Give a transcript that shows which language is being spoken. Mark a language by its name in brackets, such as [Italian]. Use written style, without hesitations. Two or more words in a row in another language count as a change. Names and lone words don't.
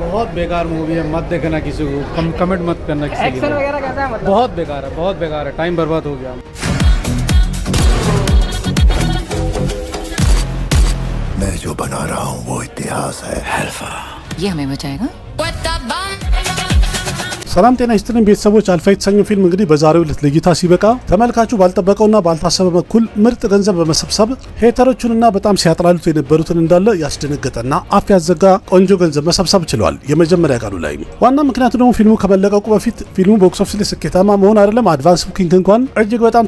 [Hindi] बहुत बेकार मूवी है, मत देखना किसी को, कमेंट मत करना किसी के एक्शन लिए। वगैरह कैसा है मतलब? बहुत बेकार है, बहुत बेकार है, टाइम बर्बाद हो गया। मैं जो बना रहा हूँ वो इतिहास है। हेल्फा ये हमें बचाएगा। [Amharic] ሰላም ጤና ይስጥልን ቤተሰቦች፣ አልፋ የተሰኘው ፊልም እንግዲህ በዛሬው ዕለት ለእይታ ሲበቃ ተመልካቹ ባልጠበቀውና ባልታሰበ በኩል ምርጥ ገንዘብ በመሰብሰብ ሄተሮቹንና በጣም ሲያጥላሉት የነበሩትን እንዳለ ያስደነገጠና አፍ ያዘጋ ቆንጆ ገንዘብ መሰብሰብ ችሏል። የመጀመሪያ ቀኑ ላይ ዋና ምክንያቱ ደግሞ ፊልሙ ከመለቀቁ በፊት ፊልሙ [English] box office [Amharic] ላይ ስኬታማ መሆን አይደለም [English] advance booking [Amharic] እንኳን እጅግ በጣም